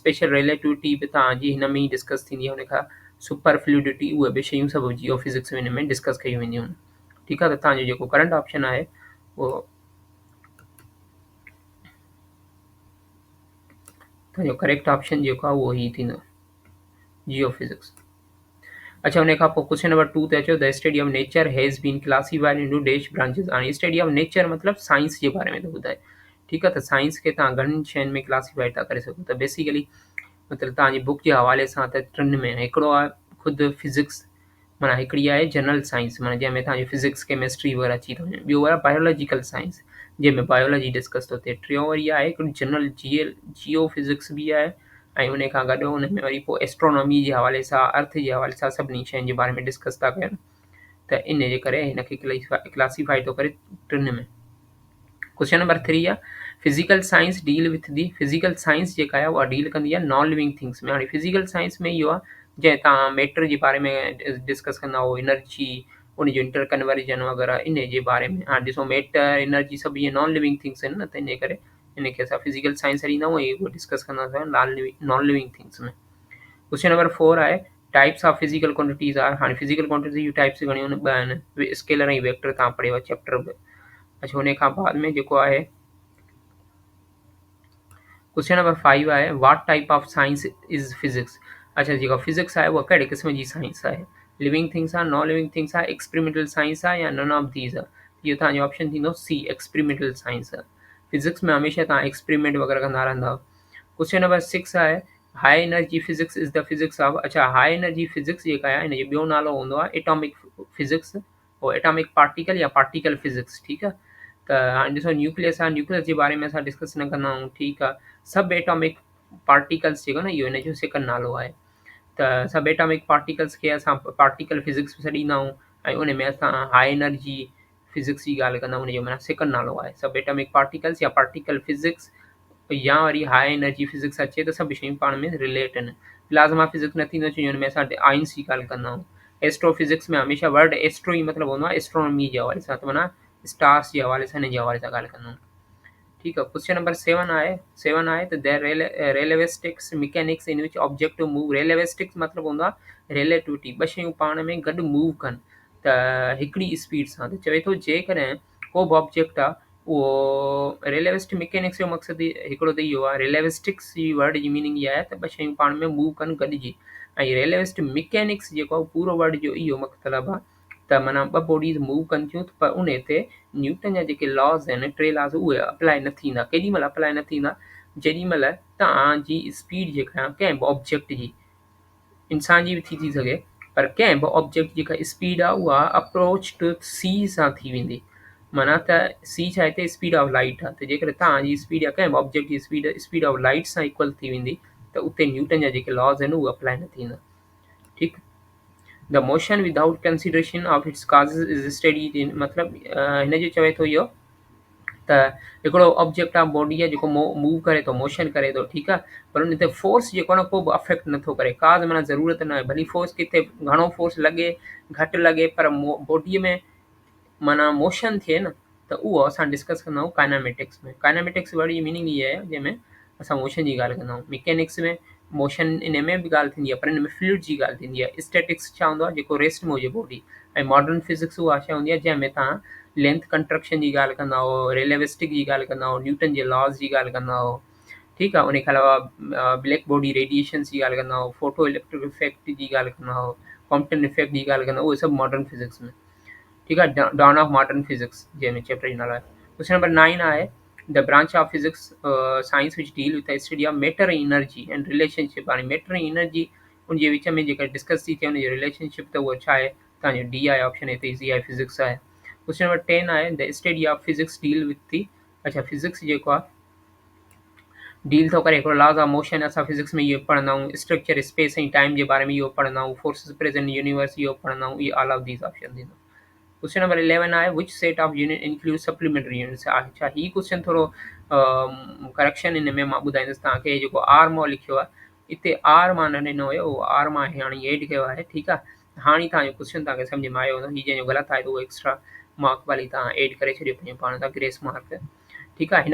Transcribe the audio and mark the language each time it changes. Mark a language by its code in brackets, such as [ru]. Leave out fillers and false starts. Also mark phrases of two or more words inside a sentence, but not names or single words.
[en] special relativity [sd] बि तव्हांजी हिन में ई डिस्कस थींदी आहे। हुन खां [en] super fluidity [sd] उहे बि शयूं सभु [en] geo physics [sd] में हिन में डिस्कस कयूं वेंदियूं आहिनि। ठीकु आहे। त तव्हांजो जेको [en] current option [sd] आहे उहो तव्हांजो [en] correct option [sd] जेको आहे उहो ई थींदो [en] geo physics. [sd] अच्छा, हुन खां पोइ [en] question number 2 [sd] ते अचो। [en] the study of nature has been classified into dash branches. [sd] हाणे [en] study of nature [sd] मतिलबु साइंस जे बारे में थो ॿुधाए। ठीकु आहे। त साइंस खे तव्हां घणनि शयुनि में क्लासिफाइड था करे सघो। त बेसिकली मतिलबु तव्हांजी बुक जे हवाले सां त टिनि में हिकिड़ो आहे ख़ुदि फिज़िक्स, माना हिकिड़ी आहे [en] general science, [sd] माना जंहिंमें तव्हांजी [en] physics chemistry [sd] वग़ैरह अची थो वञे। ॿियो आहे [en] biological science [sd] जंहिंमें बायोलॉजी डिस्कस थो थिए। टियों वरी आहे हिकिड़ी [en] general geo physics [sd] बि आहे ऐं उन खां गॾु हुन में वरी पोइ एस्ट्रोनॉमी जे हवाले सां, अर्थ जे हवाले सां सभिनी शयुनि जे बारे में डिस्कस था कनि। त इन जे करे हिनखे क्लासीफाई थो करे टिनि में। [en] question number 3 आहे physical science deal with the. physical science [sd] जेका आहे उहा डील कंदी आहे [en] non living things [sd] में। हाणे [en] physical science [sd] में इहो आहे जंहिं तव्हां मैटर जे बारे में डिस्कस कंदा हो, एनर्जी, उन जो [en] inter conversion [sd] वग़ैरह इन जे बारे में। हाणे ॾिसो मैटर, एनर्जी सभु इहे [en] non living things [sd] आहिनि न, त इन करे इनखे असां [en] physical science [sd] हलींदा आहियूं ऐं उहो डिस्कस कंदासीं [en] non living things [sd] में। [en] question number 4 आहे types of physical quantities are. [sd] हाणे [en] physical quantity [sd] जूं टाइप्स घणियूं आहिनि? ॿ आहिनि, स्केलर ऐं वेक्टर। तव्हां पढ़ियो चैप्टर में। अच्छा, हुन खां बाद में जेको आहे [en] question number 5 [sd] आहे [en] what type of science is physics. [sd] अच्छा, जेका फिज़िक्स आहे उहा कहिड़े क़िस्म जी साइंस आहे? [en] living things [sd] आहे, [en] non living things [sd] आहे, [en] experimental science [sd] आहे या [en] none of these [sd] आहे। इहो तव्हांजो ऑप्शन थींदो सी, [en] experimental science [sd] आहे। फिज़िक्स में हमेशह तव्हां एक्सपेरिमेंट वग़ैरह कंदा रहंदा। [en] question number 6 आहे high energy physics is the physics of. [sd] अच्छा, [en] high energy physics [sd] जेका आहे हिन जो ॿियो नालो हूंदो आहे [en] atomic physics [sd] और [en] atomic particle [sd] या [en] particle physics. [sd] ठीकु आहे। त हाणे ॾिसो न्यूक्लियस आहे, न्यूक्लियस जे बारे में असां डिस्कस न कंदा आहियूं। ठीकु आहे। [en] sub atomic particles [sd] जेको न इहो हिन जो सेकंड नालो आहे। त [en] sub atomic particles [sd] खे असां [en] particle physics [sd] बि छॾींदा आहियूं ऐं उन में असां [en] high energy physics [sd] जी ॻाल्हि कंदा आहियूं। उन जो माना सेकंड नालो आहे [en] sub atomic particles [sd] या [en] particle physics, [sd] या वरी [en] high energy physics [sd] अचे त सभु शयूं पाण में रिलेट आहिनि। [en] plasma physics [sd] न थींदो छो जो हुन में असां आइंस जी ॻाल्हि कंदा आहियूं। [en] astro physics [sd] में हमेशह [en] word astro [sd] ई मतिलबु हूंदो आहे एस्ट्रोनॉमी जे हवाले सां, त माना स्टार्स जे हवाले सां, हिन जे हवाले सां ॻाल्हि कंदा आहियूं। ठीकु आहे। [en] question number 7 [sd] आहे त [en] the relativistic mechanics in which object move. [sd] रेलेविस्टिक्स मतिलबु हूंदो आहे रिलेटिविटी, ॿ शयूं पाण में गॾु मूव कनि त हिकिड़ी स्पीड सां। त चवे थो जेकॾहिं को बि ऑब्जेक्ट आहे उहो [en] relativist mechanics [sd] जो मक़सदु हिकिड़ो त इहो आहे। रिलेविस्टिक्स जी वर्ड जी मीनिंग इहा आहे त ॿ शयूं पाण में मूव कनि गॾिजी, ऐं [en] relativist mechanics [sd] जेको आहे पूरो वर्ड जो इहो मतिलबु आहे त माना ॿ बॉडीज़ मूव कनि थियूं पर उन ते न्यूटन जा जेके लॉज़ आहिनि, टे लॉज़, उहे अप्लाई न थींदा। केॾी महिल अप्लाई न थींदा? जेॾी महिल तव्हांजी स्पीड जेका आहे कंहिं बि ऑब्जेक्ट जी, इंसान जी बि थी सघे, पर कंहिं बि ऑब्जेक्ट जेका स्पीड आहे उहा [en] approach to C [sd] सां थी वेंदी। माना त सी छा हिते [en] speed of light [sd] आहे। त जेकॾहिं तव्हांजी स्पीड या कंहिं बि ऑब्जेक्ट जी [en] speed of light [sd] सां इक्वल थी वेंदी त उते न्यूटन जा जेके लॉज़ आहिनि उहे अप्लाई न थींदा। ठीकु। [en] the motion without consideration of its causes is studied in. [sd] मतिलबु हिन जो चवे थो इहो त हिकिड़ो ऑब्जेक्ट आहे, बॉडी आहे, जेको मूव करे थो, मोशन करे थो। ठीकु आहे। पर उन ते फोर्स जेको आहे न को बि अफेक्ट नथो करे, का बि माना ज़रूरत न आहे। भली फोर्स किथे घणो फोर्स लॻे घटि लॻे, पर बॉडीअ में माना मोशन थिए न, त उहो असां डिस्कस कंदा आहियूं काइनामेटिक्स में। काइनामेटिक्स वर्ड जी मीनिंग इहा आहे जंहिंमें असां मोशन जी ॻाल्हि कंदा आहियूं। मैकेनिक्स में मोशन इन में बि ॻाल्हि थींदी आहे, पर हिन में फ्लूइड जी ॻाल्हि थींदी आहे। स्टैटिक्स छा हूंदो आहे? जेको रेस्ट में हुजे बॉडी। ऐं [en] modern physics [sd] उहा छा हूंदी आहे जंहिंमें तव्हां [en] length contraction [sd] जी ॻाल्हि कंदा हो, रिलेविस्टिक जी ॻाल्हि कंदा हो, न्यूटन जे लॉज़ जी ॻाल्हि कंदा हो। ठीकु आहे। उन खां अलावा [en] black body radiations [sd] जी ॻाल्हि कंदा हो, [en] photo electric effect [sd] जी ॻाल्हि कंदा हो, [en] Compton effect [sd] जी ॻाल्हि कंदा हो, उहे सभु [en] modern physics [sd] में। ठीकु आहे। [en] dawn of modern physics [sd] जंहिंमें चैप्टर जो नालो आहे। [en] question number 9 aahe the branch of physics science which deal with the study of matter energy and relationship. [sd] हाणे [en] matter energy [sd] उनजे विच में जेका डिस्कस थी थिए उनजी रिलेशनशिप, त उहो छा आहे तव्हांजो डी आहे ऑप्शन हिते इज़ी आहे, फिजिक्स आहे। [en] question number 10 [sd] आहे [en] the study of physics deal with the, [sd] अच्छा फिजिक्स जेको आहे डील थो करे हिकिड़ो [en] laws of motion, [sd] असां फिजिक्स में इहो पढ़ंदा आहियूं, [en] structure space [sd] ऐं टाइम जे बारे में इहो पढ़ंदा आहियूं, [en] forces present universe [sd] इहो पढ़ंदा आहियूं, इहे [en] all of these option [sd] थींदो। [en] question number 11 आहे which set of unit include supplementary units. [sd] अच्छा ही क्वेश्चन थोरो करेक्शन हिन में मां ॿुधाईंदुसि तव्हांखे। जेको आर मां लिखियो आहे हिते आर मां न ॾिनो हुयो, उहो आर मां हाणे एड कयो आहे, ठीकु आहे। हाणे तव्हांजो क्वेश्चन तव्हांखे सम्झ में आयो हूंदो, हीअ जंहिंजो ग़लति आहे त उहो [en] extra mark [sd] वारी तव्हां एड करे छॾियो पंहिंजे पाण सां, [en] grace mark, [sd] ठीकु आहे।